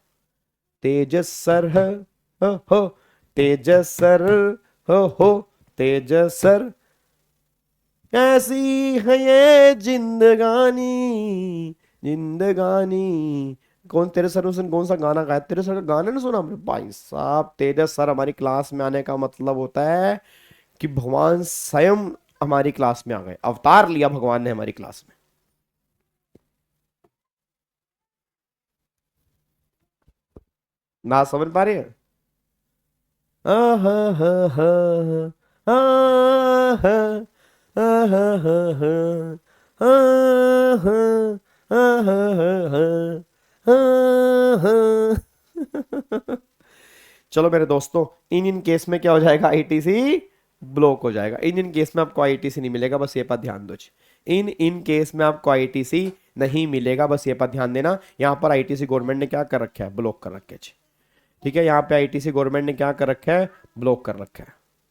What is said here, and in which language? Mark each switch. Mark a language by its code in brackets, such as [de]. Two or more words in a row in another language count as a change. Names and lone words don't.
[hi] तेजस सर हो तेजस सर हो तेजस सर, ऐसी है ये जिंदगानी जिंदगानी कौन तेरे सर उस दिन कौन सा गाना गाया, तेरे सर का गाना नहीं सुना हमने भाई साहब। तेरे सर हमारी क्लास में आने का मतलब होता है कि भगवान स्वयं हमारी क्लास में आ गए, अवतार लिया भगवान ने हमारी क्लास में। ना समझ पा रहे हैं? आहा, हा, हा, आहा, आहा, हा, हा, आहा, आहा, आहा, आहा। चलो मेरे दोस्तों, [en] in case [hi] में क्या हो जाएगा, आईटीसी ब्लॉक हो जाएगा। [en] in case [hi] में आपको आईटीसी नहीं मिलेगा, बस ये पर ध्यान दो जी। [en] in case [hi] में आपको आईटीसी नहीं मिलेगा, बस ये पर ध्यान देना। यहां पर आईटीसी गवर्नमेंट ने क्या कर रखा है, ब्लॉक कर रखे जी। ठीक है, यहाँ पे आईटीसी गवर्नमेंट ने क्या कर रखा है, ब्लॉक कर रखा है।